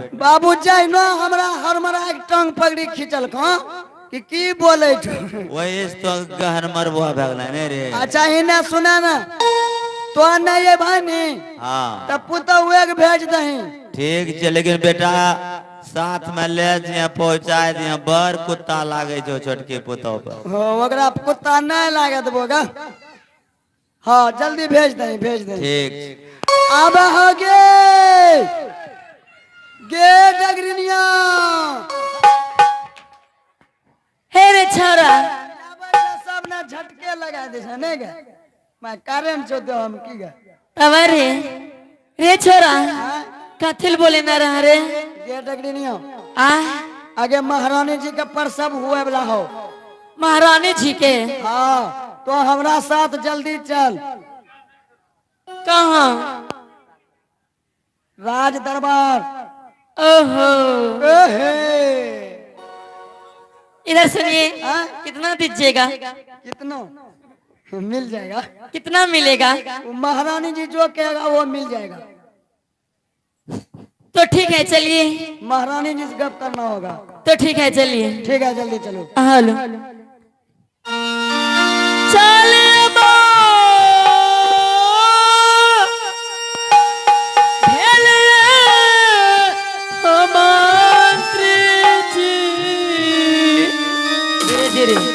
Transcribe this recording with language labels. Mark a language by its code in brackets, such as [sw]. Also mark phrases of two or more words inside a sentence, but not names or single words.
[anp] बाबू जाय न हमरा एक टांग पकड़ी खींचल कि की बोले छो। वही तो गहन मरबुआ भगला ने रे। [hi] अच्छा इन्हें सुना ना, तो नहीं ये भाई नहीं हाँ [anp] तब पुतहु एक भेज दही। ठीक छै लेकिन बेटा साथ में ले दिए पहुंचा दिए बड़ कुत्ता लागे छो छोटके पुतौ पर हो ओकरा कुत्ता नहीं लागे देबोगा। हाँ जल्दी भेज दे भेज दे। ठीक अब हो गे गे डगरिनिया हे रे छोरा सब ना झटके लगा दे छै नहीं गे मैं कारण छो तो हम की गे अब रे छोरा कथिल बोले ना रहा रे गे डगरिनिया आ [hi] आगे महारानी जी का प्रसव हुए वाला हो। महारानी जी के [anp] हाँ तो हमरा साथ जल्दी चल कहाँ राज दरबार। ओहो एहे, [hi] इधर सुनिए हाँ? कितना दीजिएगा कितना मिल जाएगा कितना मिलेगा वो महारानी जी जो कहेगा वो मिल जाएगा। तो ठीक है चलिए महारानी जी से गप करना होगा। तो ठीक है चलिए ठीक है जल्दी चलो। [anp] हेलो चले बो भेले हो मंत्री जी धीरे धीरे